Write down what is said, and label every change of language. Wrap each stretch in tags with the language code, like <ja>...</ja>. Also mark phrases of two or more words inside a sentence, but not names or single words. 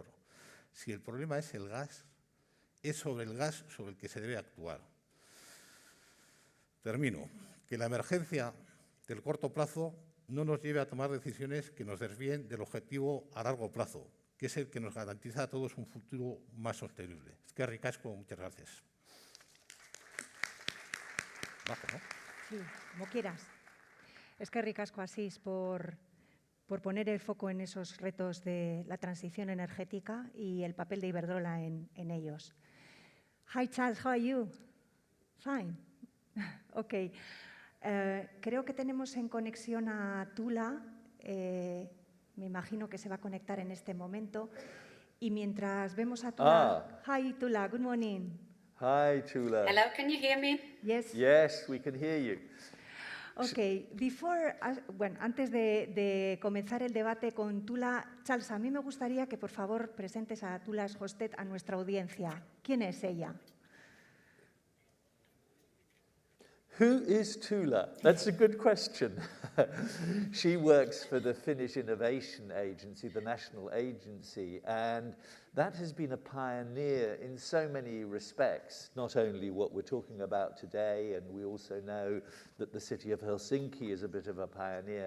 <es>Si el problema es el gas, es sobre el gas sobre el que se debe actuar. Termino. Que la emergencia del corto plazo no nos lleve a tomar decisiones que nos desvíen del objetivo a largo plazo, que es el que nos garantiza a todos un futuro más sostenible.</es> <eu>Eskerrik asko,</eu> <es>muchas gracias. Bajo, ¿no? Sí, como quieras.</es> <eu>Eskerrik asko,</eu> <es>Asís, por poner el foco en esos retos de la transición energética y el papel de Iberdrola en ellos.</es> <en>Hi, Charles, how are you? Fine. Ok.</en> <es>Creo que tenemos en conexión a Tula. Me imagino que se va a conectar en este momento. Y mientras vemos a Tula...</es> <en>Hi, Tula. Good morning. Hi, Tula. Hello, can you hear me? Yes. Yes, we can hear you.</en> <es>Ok, antes de comenzar el debate con Tula, Charles, a mí me gustaría que por favor presentes a Tula Schosted a nuestra audiencia. ¿Quién es ella?</es> <en>Who is Tula? That's a good question. She works for the Finnish Innovation Agency, the national agency, and that has been a pioneer in so many respects, not only what we're talking about today, and we also know that the city of Helsinki is a bit of a pioneer.</en>